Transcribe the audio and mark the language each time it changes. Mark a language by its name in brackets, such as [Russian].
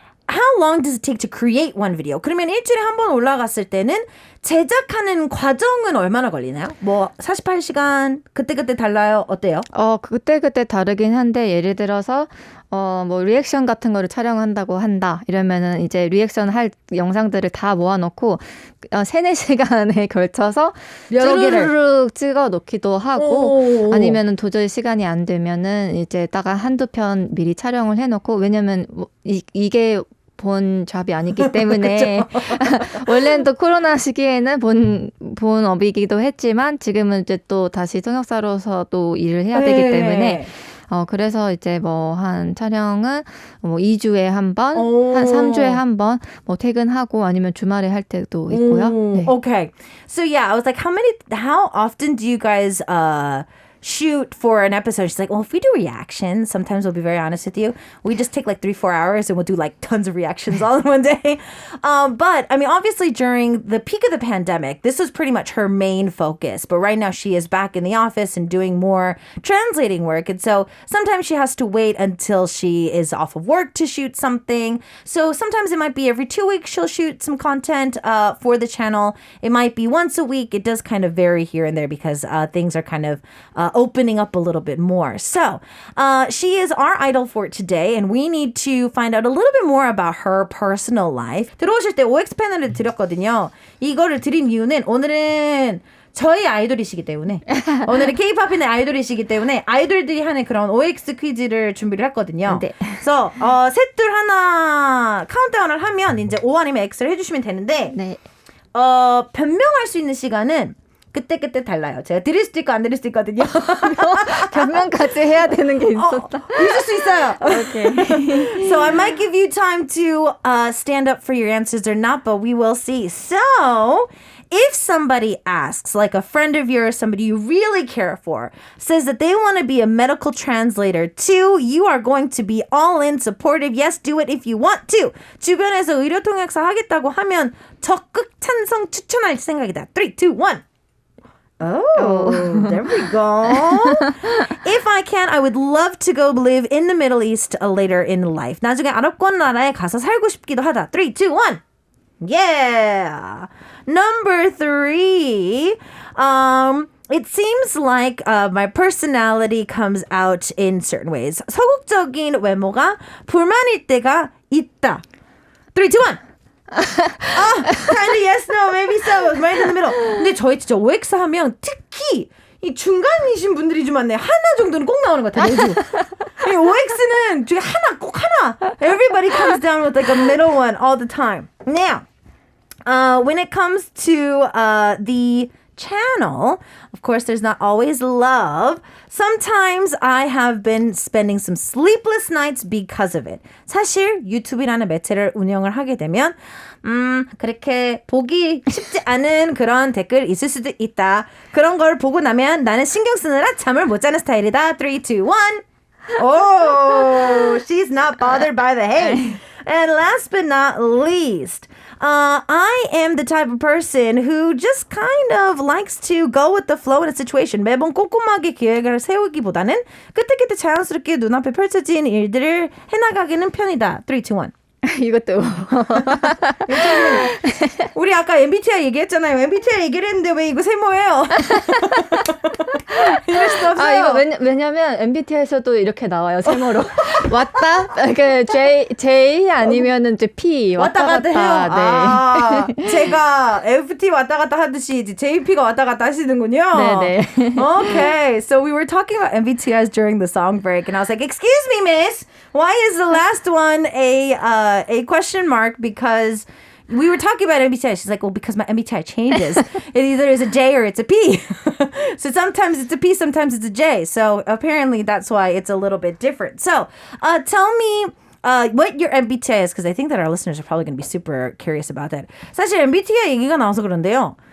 [English] How long does it take to create one video? [Korean] 그러면 일주일에 한 번 올라갔을 때는 제작하는 과정은 얼마나 걸리나요? 뭐 48시간 그때그때 달라요? 어때요? 그때그때 다르긴 한데 예를 들어서 뭐 리액션 같은 거를 촬영한다고 한다. 이러면은 이제 리액션 할 영상들을 다 모아놓고 3-4시간에 걸쳐서 쭈루룩 찍어 놓기도 하고 아니면은 도저히 시간이 안 되면은 이제 딱 한두 편 미리 촬영을 해놓고 왜냐면 이게 본 잡이 아니기 때문에 원래는 또 코로나 시기에는 본업이기도 했지만 지금은 이제 또 다시 통역사로서 또 일을 해야 되기 때문에 그래서 이제 뭐 한 촬영은 뭐 2주에 한 번, 한 3주에 한 번 뭐 퇴근하고 아니면 주말에 할 때도 있고요. 네. [English] Okay. So yeah, I was like, how often do you guys shoot for an episode? She's like, well, if we do reactions, sometimes we'll be very honest with you, we just take like 3-4 hours and we'll do like tons of reactions all in one day. But I mean, obviously during the peak of the pandemic, this was pretty much her main focus. But right now she is back in the office and doing more translating work. And so sometimes she has to wait until she is off of work to shoot something. So sometimes it might be every 2 weeks she'll shoot some content for the channel. It might be once a week. It does kind of vary here and there because things are kind of opening up a little bit more. So she is our idol for today, and we need to find out a little bit more about her personal life. [Korean] 들어오실 때 OX 패널을 드렸거든요. 이거를 드린 이유는 오늘은 저희 아이돌이시기 때문에 오늘은 K-팝인의 아이돌이시기 때문에 아이돌들이 하는 그런 OX 퀴즈를 준비를 했거든요. 네. 그래서 셋 둘 하나 카운트다운을 하면 이제 O 아니면 X를 해주시면 되는데 네. 변명할 수 있는 시간은 그때 달라요. 제가 드릴 수도 있고 안 드릴 수도 있거든요. 변명까지 해야 되는 게 있었다. 있을 수 있어요. [English] Okay. So I might give you time to stand up for your answers or not, but we will see. So if somebody asks, like a friend of yours, somebody you really care for, says that they want to be a medical translator too, you are going to be all in, supportive. Yes, do it if you want to. [Korean] 주변에서 의료 통역사 하겠다고 하면 적극 찬성 추천할 생각이다. [English] 3, 2, 1. Oh, there we go. If I can, I would love to go live in the Middle East later in life. [Korean] 나중에 아랍권 나라에 가서 살고 싶기도 하다. [English] 3, 2, 1. Yeah. Number 3. It seems like my personality comes out in certain ways. [Korean] 서국적인 외모가 불만일 때가 있다. [English] 3, 2, 1. kind of yes, no, maybe so. Right in the middle. [Korean] 근데 저희 진짜 OX 하면 특히 이 중간이신 분들이 좀 많네요. 하나 정도는 꼭 나오는 것 같아요. 매주. 이 OX는 중에 꼭 하나. [English] Everybody comes down with like a middle one all the time. Now, when it comes to the channel, of course, there's not always love. Sometimes I have been spending some sleepless nights because of it. [Korean] 사실 유튜브라는 매체를 운영을 하게 되면 그렇게 보기 쉽지 않은 그런 댓글 있을 수도 있다. 그런 걸 보고 나면 나는 신경 쓰느라 잠을 못 자는 스타일이다. [English] 3, 2, 1. Oh, she's not bothered by the hate. And last but not least, I am the type of person who just kind of likes to go with the flow in a situation. [Korean] 매번 꼼꼼하게 계획을 세우기보다는 그때그때 자연스럽게 눈앞에 펼쳐진 일들을 해나가기는 편이다. [English] 3, 2, 1. [Korean] 이것도 우리 아까 MBTI 얘기했잖아요. MBTI 얘기를 했는데 왜 이거 세모예요? 이럴 수도 없어요. 이거 왜냐면 MBTI에서도 이렇게 나와요. 세모로 왔다. 그 J 아니면은 이제 P 왔다 갔다 해요. 네. 제가 FT 왔다 갔다 하듯이 이제 JP가 왔다 갔다 하시는군요. 네네. [English] Okay, so we were talking about MBTIs during the song break, and I was like, "Excuse me, miss, why is the last one a question mark?" Because we were talking about MBTI. She's like, well, because my MBTI changes. It either is a J or it's a P. So sometimes it's a P, sometimes it's a J. So apparently that's why it's a little bit different. So tell me what your MBTI is, because I think that our listeners are probably going to be super curious about that. [Korean] 사실 MBTI 얘기가 나와서 그런데요.